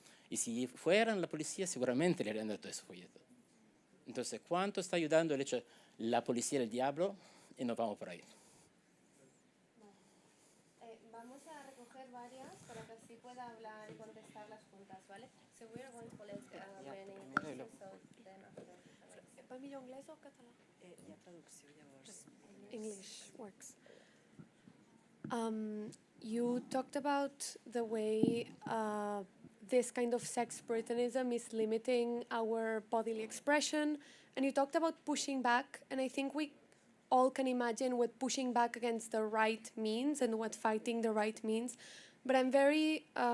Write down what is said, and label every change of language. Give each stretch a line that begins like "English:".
Spanish: Y si fueran la policía, seguramente le harían dado todo ese folleto. Entonces, ¿cuánto está ayudando el hecho de la policía del diablo? Y nos vamos por ahí. Vamos a recoger varias para que así pueda hablar y contestarlas juntas, ¿vale?
English: So we're going to collect many questions, so then after.
Catalan: Va millor anglès o català? Hi ha traducció, llavors.
English: English works. You talked about the way this kind of sex puritanism is limiting our bodily expression, and you talked about pushing back, and I think we all can imagine what pushing back against the right means and what fighting the right means, but I'm very